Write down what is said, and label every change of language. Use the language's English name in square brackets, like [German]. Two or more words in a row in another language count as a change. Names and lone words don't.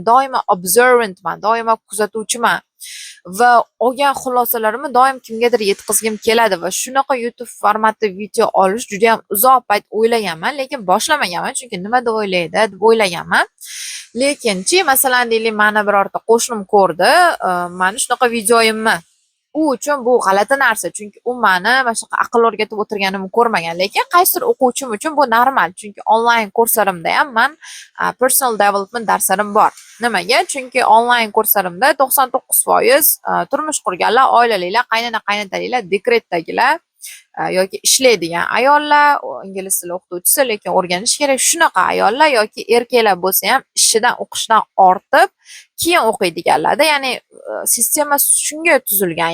[Uzbek] Doimo observantman, doimo kuzatuvchiman. Va olgan xulosalarimni doim kimgadir yetkazgim keladi va shunaqa YouTube formatda video olish juda ham uzoq payt o'ylaganman, lekin boshlamaganman, chunki nima deb o'ylaydi deb o'ylaganman. Lekinchi, masalan, deylik, meni birorta qo'shnim ko'rdi, meni shunaqa videoyimni u uchun bu g'alati narsa, chunki u mani mana shunaqa aql o'rgatib o'tirganimni ko'rmagan. Lekin qaysidir o'quvchim uchun bu normal, chunki onlayn kurslarimda ham man [English] personal development [Uzbek] darslarim bor. Nimaga? Chunki onlayn kurslarimda 99% turmush qurganlar, oilalilar, qaynona-qaynotalilar, dekretdagilar yoki ishlaydigan ayollar, ingliz tili o'qituvchisi, lekin o'rganish kerak shunaqa ayollar yoki erkaklar bo'lsa ham ishidan o'qishdan ortib keyin o'qiydiganlarda, ya'ni sistema shunga tuzilgan.